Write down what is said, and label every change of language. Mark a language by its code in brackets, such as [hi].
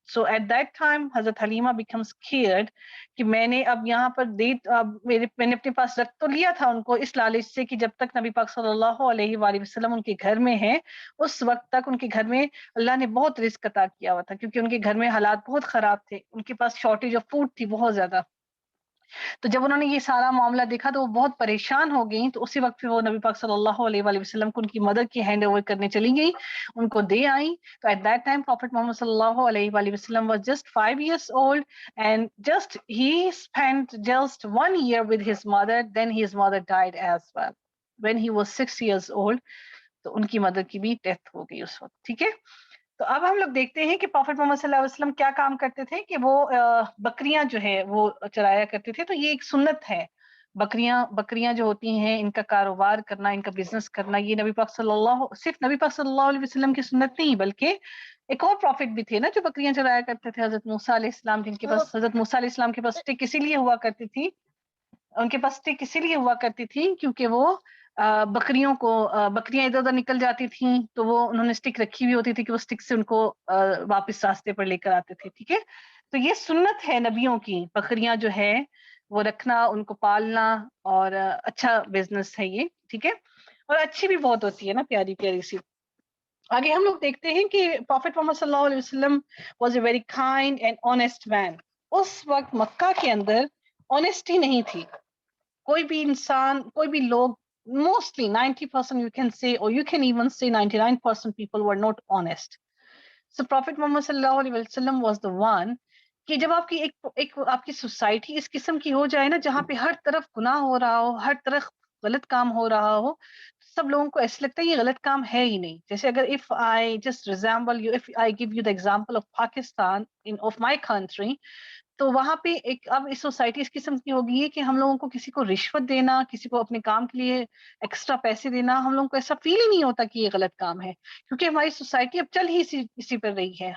[en] So at that time [ur] حضرت Halima becomes scared کہ میں نے اب یہاں پر میں نے اپنے پاس رکھ تو لیا تھا ان کو اس لالچ سے کہ جب تک نبی پاک صلی اللہ علیہ وآلہ وسلم ان کے گھر میں ہیں اس وقت تک ان کے گھر میں اللہ نے بہت رزق عطا کیا ہوا تھا, کیونکہ ان کے گھر میں حالات بہت خراب تھے, ان کے پاس شارٹیج آف فوڈ تھی بہت زیادہ. تو جب انہوں نے یہ سارا معاملہ دیکھا تو وہ بہت پریشان ہو گئیں. تو اسی وقت پھر وہ نبی پاک صلی اللہ علیہ وآلہ وسلم کو ان کی مدر کی ہینڈ اوور کرنے چلی گئی, ان کو دے آئیں. [en] تو at that time prophet Muhammad صلی اللہ علیہ وآلہ وسلم was just 5 years old and he spent just 1 year with his mother. Then his mother died as well when he was 6 years old. [ur] تو ان کی مدر کی بھی ڈیتھ ہو گئی اس وقت. ٹھیک ہے, تو اب ہم لوگ دیکھتے ہیں کہ پروفیٹ محمد صلی اللہ علیہ وسلم کیا کام کرتے تھے کہ وہ بکریاں جو ہے وہ چرایا کرتے تھے. تو یہ ایک سنت ہے, بکریاں جو ہوتی ہیں ان کا کاروبار کرنا, ان کا بزنس کرنا, یہ نبی پاک صرف نبی پاک صلی اللہ علیہ وسلم کی سنت نہیں بلکہ ایک اور پروفٹ بھی تھے نا جو بکریاں چرایا کرتے تھے, حضرت موسیٰ علیہ السلام, جن کے پاس حضرت موسیٰ علیہ السلام کے پاس اسٹک اسی لیے ہوا کرتی تھی, ان کے پاس اسٹک اسی لیے ہوا کرتی تھی کیونکہ وہ بکریاں ادھر ادھر نکل جاتی تھیں تو وہ انہوں نے اسٹک رکھی ہوئی ہوتی تھی کہ وہ اسٹک سے ان کو واپس راستے پر لے کر آتے تھے. ٹھیک ہے, تو یہ سنت ہے نبیوں کی, بکریاں جو ہے وہ رکھنا, ان کو پالنا, اور اچھا بزنس ہے یہ. ٹھیک ہے, اور اچھی بھی بہت ہوتی ہے نا, پیاری پیاری سی. آگے ہم لوگ دیکھتے ہیں کہ پروفیٹ محمد صلی اللہ علیہ وسلم [en] Was a very kind and honest man. [ur] اس وقت مکہ کے اندر آنےسٹی نہیں تھی. کوئی بھی انسان, کوئی بھی لوگ, [en] mostly 90% you can say, or you can even say 99% people were not honest. So Prophet Muhammad sallallahu alaihi wasallam was the one [ur] کہ جب آپ کی ایک آپ کی سوسائٹی اس قسم کی ہو جائے نا جہاں پہ ہر طرف گناہ ہو رہا ہو، ہر طرف غلط کام ہو رہا ہو، سب لوگوں کو ایسا لگتا ہے یہ غلط کام ہے ہی نہیں. جیسے اگر [en] if I just resemble you, if I give you the example of Pakistan of my country, [ur] تو وہاں پہ ایک اب اس سوسائٹی اس قسم کی ہوگی کہ ہم لوگوں کو کسی کو رشوت دینا، کسی کو اپنے کام کے لیے ایکسٹرا پیسے دینا، ہم لوگوں کو ایسا فیل ہی نہیں ہوتا کہ یہ غلط کام ہے، کیونکہ ہماری سوسائٹی اب چل ہی اسی پر رہی ہے.